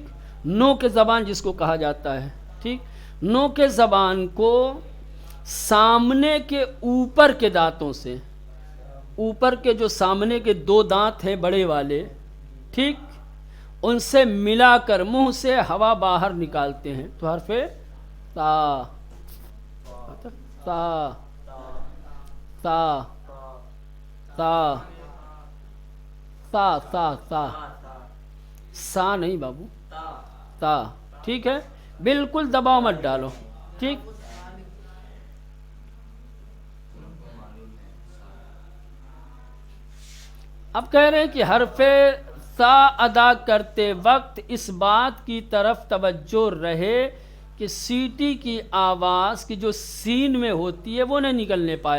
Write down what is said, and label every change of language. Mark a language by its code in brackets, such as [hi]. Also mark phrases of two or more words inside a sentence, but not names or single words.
[ur] نو کے زبان جس کو کہا جاتا ہے ٹھیک. نو کے زبان کو سامنے کے اوپر کے دانتوں سے اوپر کے جو سامنے کے دو دانت ہیں بڑے والے ٹھیک ان سے ملا کر منہ سے ہوا باہر نکالتے ہیں تو حرف تا تا تا تا تا تا تا سا نہیں بابو تا ٹھیک ہے بالکل دباؤ مت ڈالو ٹھیک. اب کہہ رہے ہیں کہ حرف سا ادا کرتے وقت اس بات کی طرف توجہ رہے کہ سیٹی کی آواز کی جو سین میں ہوتی ہے وہ نہ نکلنے پائے.